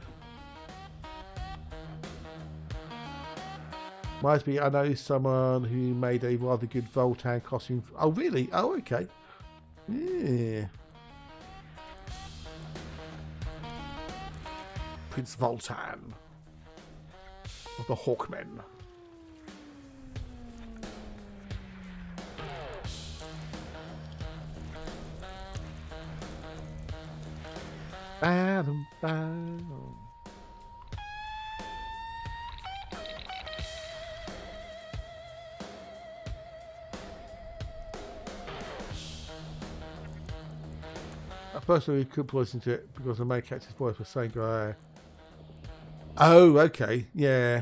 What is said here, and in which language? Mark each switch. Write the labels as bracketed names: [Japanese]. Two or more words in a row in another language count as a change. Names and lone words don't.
[English] Reminds me, I know someone who made a rather good Voltan costume. Oh, really? Oh, okay. Yeah. Prince Voltan of the Hawkmen. Bam, bam. I personally couldn't listen to it because the main character's voice was saying guy. Oh, okay, yeah.